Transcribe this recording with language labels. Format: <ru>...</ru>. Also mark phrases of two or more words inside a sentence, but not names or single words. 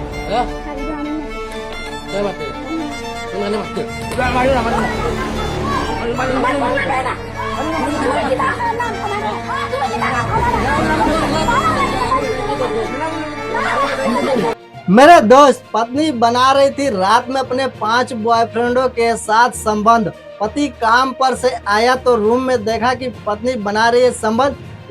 <id>Ya, saya mati. Mana mati? Udah maju lah, maju. Maju, maju, maju.</id> <hi>मेरे दोस्त पत्नी बना रही थी रात में अपने 5 बॉयफ्रेंडों के साथ संबंध। पति काम पर से आया तो रूम में देखा कि पत्नी बना रही है संबंध।</hi>